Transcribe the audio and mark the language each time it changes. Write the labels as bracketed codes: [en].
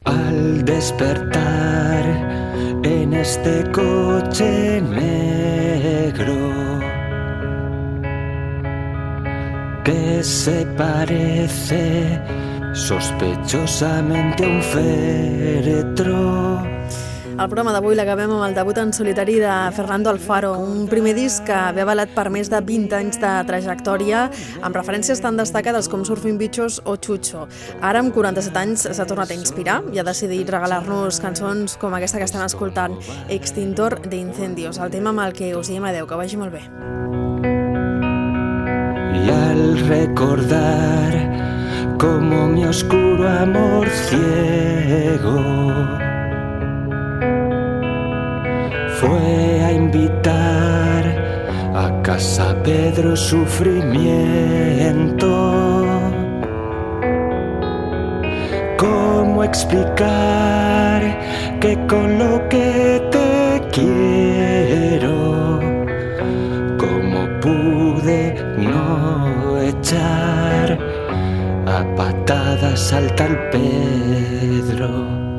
[es] Al despertar en este coche negro que se parece sospechosamente a un féretro. [ca] El programa d'avui l'acabem amb el debut en solitari de Fernando Alfaro, un primer disc que ve avalat per més de 20 anys de trajectòria, amb referències tan destacades com Surfing Bichos o Chucho. Ara, amb 47 anys, s'ha tornat a inspirar i ha decidit regalar-nos cançons com aquesta que estem escoltant, Extintor de Incendios, el tema amb el que us diem adeu, que vagi molt bé. [es] Y al recordar como mi oscuro amor ciego fue a invitar a casa Pedro sufrimiento, ¿cómo explicar que con lo que te quiero pude no echar a patadas al tal Pedro?